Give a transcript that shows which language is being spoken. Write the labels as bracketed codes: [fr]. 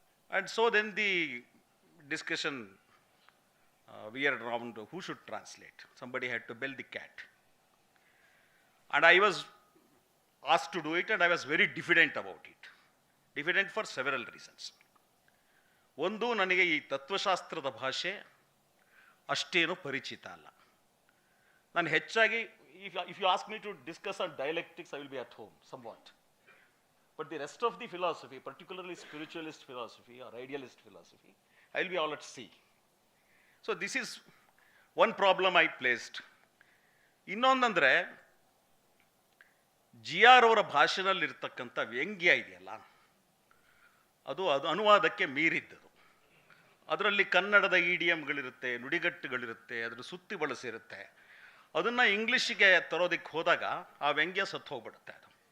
[en] And so then the discussion veered around who should translate. Somebody had to bell the cat. And I was asked to do it, and I was very diffident about it. Diffident for several reasons. [kn] ಒಂದು, ನನಗೆ ಈ ತತ್ವಶಾಸ್ತ್ರದ ಭಾಷೆ ಅಷ್ಟೇನು ಪರಿಚಿತ ಅಲ್ಲ. ನಾನು ಹೆಚ್ಚಾಗಿ [en] if you ask me to discuss on dialectics, I will be at home somewhat. But the rest of the philosophy, particularly spiritualist philosophy or idealist philosophy, I will be all at sea. So this is one problem I placed. [kn] ಇನ್ನೊಂದಂದರೆ GR ಅವರ ಭಾಷೆನಲ್ಲಿರ್ತಕ್ಕಂಥ ವ್ಯಂಗ್ಯ ಇದೆಯಲ್ಲ, ಅದು ಅನುವಾದಕ್ಕೆ ಮೀರಿದ್ದದು. ಅದರಲ್ಲಿ ಕನ್ನಡದ ಇಡಿಯಮ್ಗಳಿರುತ್ತೆ, ನುಡಿಗಟ್ಟುಗಳಿರುತ್ತೆ, ಅದರ ಸುತ್ತಿ ಬಳಸಿರುತ್ತೆ. ಅದನ್ನು ಇಂಗ್ಲೀಷಿಗೆ ತರೋದಕ್ಕೆ ಹೋದಾಗ ಆ ವ್ಯಂಗ್ಯ ಸತ್ತು ಹೋಗ್ಬಿಡುತ್ತೆ ಅದು.